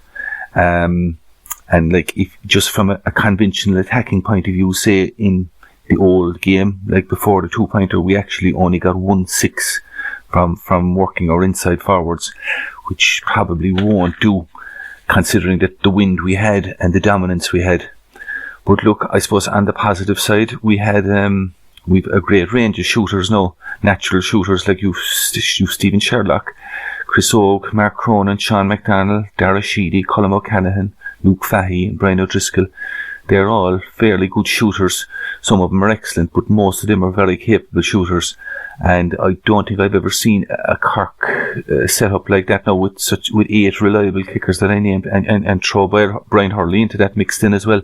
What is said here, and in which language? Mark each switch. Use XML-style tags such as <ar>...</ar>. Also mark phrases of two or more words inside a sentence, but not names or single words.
<en>And like, if just from a conventional attacking point of view, say in the old game, like before the 2-pointer, we actually only got 1-6 from working our inside forwards, which probably won't do, considering that the wind we had and the dominance we had. But look, I suppose on the positive side, we've a great range of shooters now, natural shooters like you Stephen Sherlock, Chris Oak, Mark Cronin, Sean McDonald, Dara Sheedy, Colm O'Callaghan, Luke Fahey and Brian O'Driscoll. They're all fairly good shooters. Some of them are excellent, but most of them are very capable shooters. And I don't think I've ever seen a Cork set up like that now with 8 reliable kickers that I named, and throw Brian Hurley into that mixed in as well.</en>